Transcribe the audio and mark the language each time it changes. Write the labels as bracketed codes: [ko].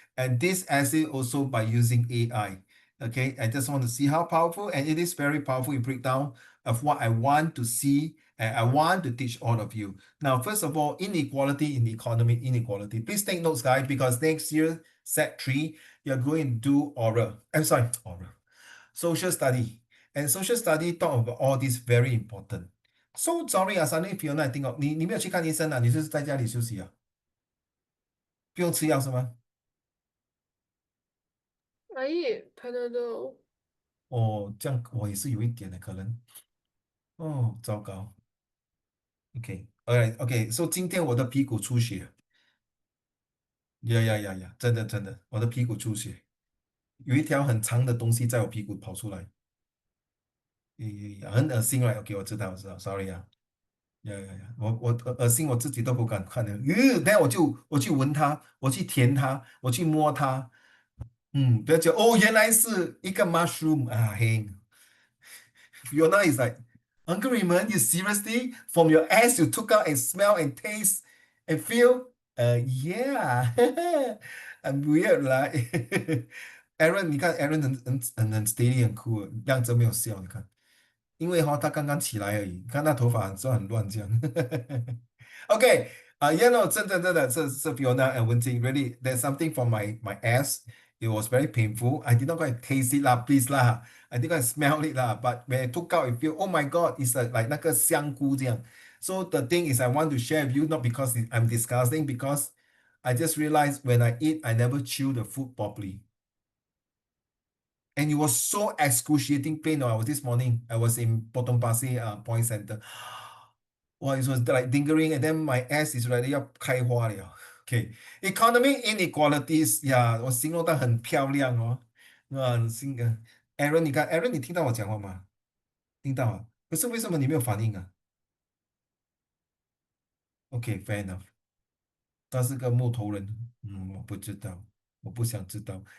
[en] And this essay also by using AI. Okay, I just want to see how powerful, and it is very powerful in breakdown of what I want to see and I want to teach all of you. Now, first of all, inequality in economic inequality. Please take notes, guys, because next year, Set 3, you're going to do oral. I'm sorry, oral. Social study. And social study talk about all this very important. So sorry [zh] 啊，Sunny Fiona， [en] I think of [zh] 你没有去看医生啊？你就是在家里休息啊？不用吃药是吗？ [en] I eat Panadol. [zh] 哦，这样我也是有一点的可能。哦，糟糕。 [en] OK，alright，OK，so [zh] 今天我的屁股出血。呀呀呀呀，真的真的，我的屁股出血，有一条很长的东西在我屁股跑出来，很恶心，right？OK，我知道，sorry 啊。呀呀呀，我恶心，我自己都不敢看的。等下我去闻它，我去舔它，我去摸它。不要讲哦，原来是一个 mushroom 啊，嘿。 [en] Fiona is like, Uncle Raymond, you seriously from your ass you took out and smell and taste and feel? Yeah, I'm weird 啦。 [zh] Aaron，你看 Aaron 很 steady 很 cool，样子没有笑，你看。因为他刚刚起来而已，看他头发很乱这样。 [en] OK，no， [zh] 真的是 [en] Fiona and Wenjing really there's something from my ass. It was very painful. I did not go and taste it lah, please lah. I did not smell it lah. But when I took out, it feel oh my god, it's like [zh] 那个香菇这样. [en] So the thing is, I want to share with you not because I'm disgusting, because I just realized when I eat, I never chew the food properly. And it was so excruciating pain. I was this morning, I was in Potong Pasir Point Center. Wow, it was like lingering, and then my ass is ready [zh] 要开花了. [en] Okay, economic inequalities. [zh] Yeah, 我形容得很漂亮哦。Aaron，你看，Aaron，你听到我讲话吗？听到啊。可是为什么你没有反应啊？ [en] OK, fair enough。 [zh] 他是个木头人。我不知道，我不想知道。